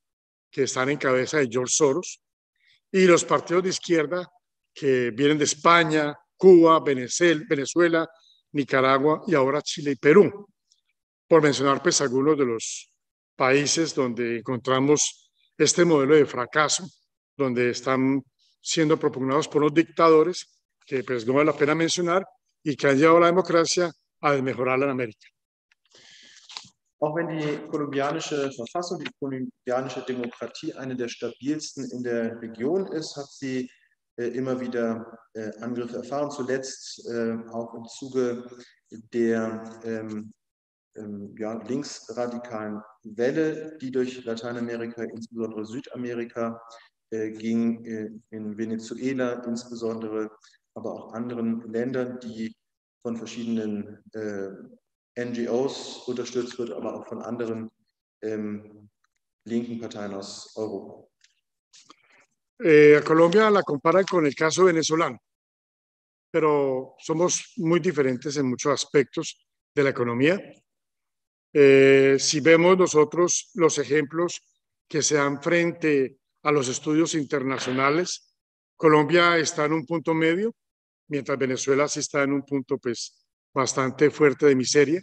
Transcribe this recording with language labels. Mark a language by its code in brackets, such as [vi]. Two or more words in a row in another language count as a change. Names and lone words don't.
[es] que están en cabeza de George Soros y los partidos de izquierda que vienen de España, Cuba, Venezuela, Nicaragua y ahora Chile y Perú, por mencionar pues algunos de los países donde encontramos este modelo de fracaso, donde están siendo propugnados por los dictadores que pues no vale la pena mencionar y que han llevado la democracia a desmejorarla en América. [de] Auch wenn die kolumbianische Verfassung, die kolumbianische Demokratie eine der stabilsten in der Region ist, hat sie immer wieder Angriffe erfahren, zuletzt auch im Zuge der linksradikalen Welle, die durch Lateinamerika, insbesondere Südamerika, ging, in Venezuela insbesondere, aber auch anderen Ländern, die von verschiedenen NGOs unterstützt wird, aber auch von anderen linken Parteien aus Europa. [es] A Colombia la comparan con el caso venezolano, pero somos muy diferentes en muchos aspectos de la economía. Si vemos nosotros los ejemplos que se dan frente a los estudios internacionales, Colombia está en un punto medio, mientras Venezuela sí está en un punto pues bastante fuerte de miseria.